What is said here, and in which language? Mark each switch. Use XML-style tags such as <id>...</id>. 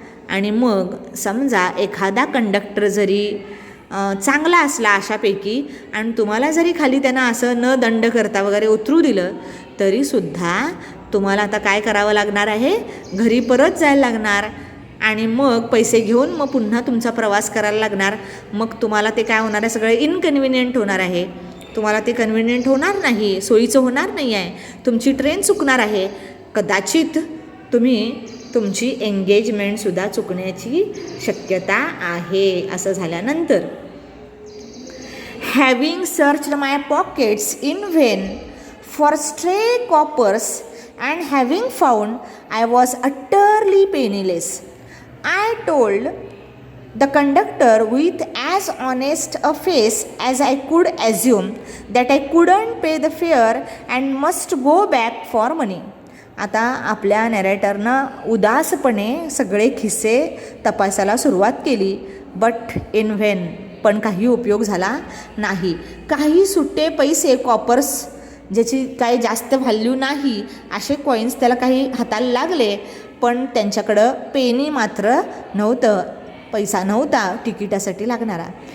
<mr>आणि मग समजा एखादा कंडक्टर जरी चांगला असला अशापैकी आणि तुम्हाला जरी खाली त्यांना असं न दंड करता वगैरे उतरू दिलं तरीसुद्धा तुम्हाला आता काय करावं लागणार आहे, घरी परत जायला लागणार आणि मग पैसे घेऊन मग पुन्हा तुमचा प्रवास करायला लागणार. मग तुम्हाला ते काय होणार आहे, सगळं इनकन्व्हिनियंट होणार आहे. तुम्हाला ते कन्व्हिनियंट होणार नाही, सोयीचं होणार नाही आहे, तुमची ट्रेन चुकणार आहे, कदाचित तुम्ही तुमची एंगेजमेंटसुद्धा चुकण्याची शक्यता आहे. असं झाल्यानंतर</mr> <en>Having searched my pockets in vain for stray coppers and having found I was utterly penniless, I told the conductor with as honest a face as I could assume that I couldn't pay the fare and must go back for money.</en> <mr>आता आपल्या नॅरेटरनं उदासपणे सगळे खिस्से तपासायला सुरुवात केली,</mr> <en>but in vain,</en> <mr>पण काही उपयोग झाला नाही. काही सुट्टे पैसे, कॉपर्स ज्याची काही जास्त व्हॅल्यू नाही असे कॉईन्स त्याला काही हाताला लागले, पण त्यांच्याकडं पेनी मात्र नव्हतं, पैसा नव्हता तिकिटासाठी लागणारा.</mr>